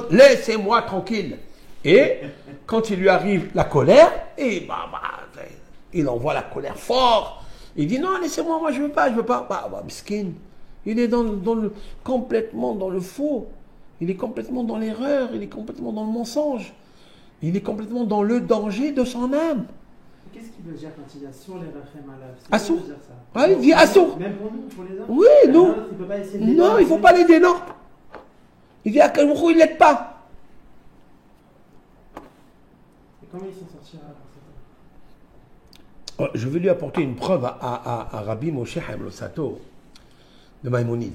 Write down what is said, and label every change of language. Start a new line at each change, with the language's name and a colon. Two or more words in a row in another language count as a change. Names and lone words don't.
French: Laissez-moi tranquille. Et quand il lui arrive la colère, et il envoie la colère fort. Il dit non, laissez-moi, moi je veux pas. Miskin. Il est complètement dans le faux. Il est complètement dans l'erreur. Il est complètement dans le mensonge. Il est complètement dans le danger de son âme. Qu'est-ce qu'il veut dire quand il dit
Hebrew: אסור לרחם עליו?
French: Assour. Ah, il dit Assour. Même pour nous, pour les hommes. Oui, nous. Il peut pas essayer de Non, il ne faut pas l'aider, non. Il dit à quel moment il ne l'aide pas. Et comment il s'en sortira alors? Je vais lui apporter une preuve à Rabbi Moshe Chaim Losato de Maïmonide.